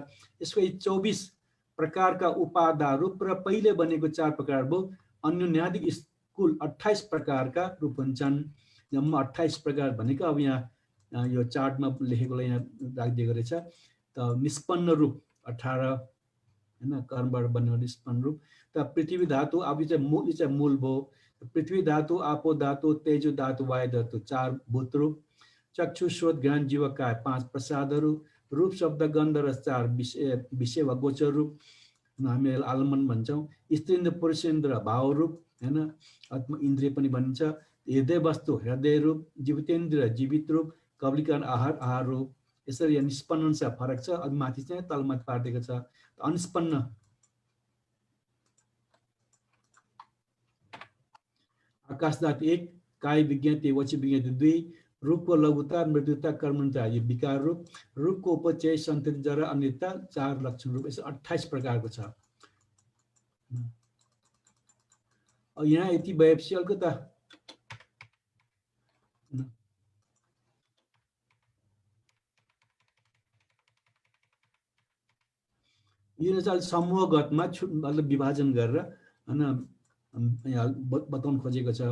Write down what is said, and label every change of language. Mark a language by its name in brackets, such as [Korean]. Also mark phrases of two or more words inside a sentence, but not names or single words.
[Nepali] यसको 24 प्रकारका उपादान रूप र पहिले बनेको 4 प्रकार भयो, अन्योन्यादिक कुल 28 प्रकारका रूप हुन्छन्। जम्मा 28 प्रकार भनेको अब यहाँ यो चार्टमा लेखेकोलाई यहाँ राखिदिएको रहेछ। त निष्पन्न रूप 18 होइन, कर्मबाट बनेको निष्पन्न रूप। त पृथ्वी धातु अब यो चाहिँ मूल भयो। पृथ्वी धातु, आपो धातु, तेजो धातु, वायु धातु 4 भूत रूप। चक्षु श्रोत घ्राण जीवका 5 प्रसादहरू, रूप शब्द गन्ध र 4 विषय वा गोचर रूप, हामी आलम्बन भन्छौँ। स्त्रीन्द्र पुरुषेन्द्र भाव रूप होइन, आत्म इन्द्रिय पनि भनिन्छ। हृदय वस्तु हृदय रूप, जीवितेन्द्र जीवित रूप, कबलिकरण आहार रूप। यसरी यहाँ निष्पन्न अनुसार फरक छ। अब माथि चाहिँ तलमाथि पारिदिएको छ। अनिष्पन्न आकाश धातु 1, काय विज्ञाति वचि विज्ञाति 2, रूपको लघुता मृदुता कर्मणता यो विकार रूप, रूपको उपचय सन्तति जरा अनित्यता 4 लक्षण रूप। यसो 28 प्रकारको छ। यहाँ यति भएपछि अलिकता यो चाहिँ समूहगतमा मतलब विभाजन गरेर होइन यहाँ बताउन खोजेको छ।